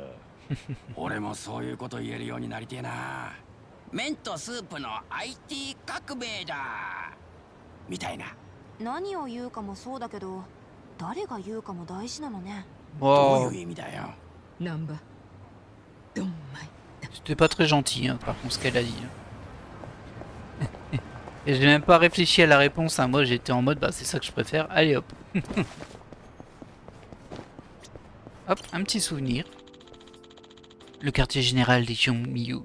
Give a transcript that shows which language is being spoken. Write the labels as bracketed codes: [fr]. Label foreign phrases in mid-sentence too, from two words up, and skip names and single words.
[ja] 俺もそういうこと言えるようになりてえな。麺とスープの IT 革命だみたいな。何を言うかもそうだけど、誰が言うかも大事なのね。ど Wow. ういう意味だよ。ナンバドンマイ。 [fr] C'était pas très gentil, hein, par contre, ce qu'elle a dit. Et j'ai même pas réfléchi à la réponse. Hein. Moi, j'étais en mode, bah, c'est ça que je préfère. Allez, hop. Hop, un petit souvenir. Le quartier général des Yonmiyu.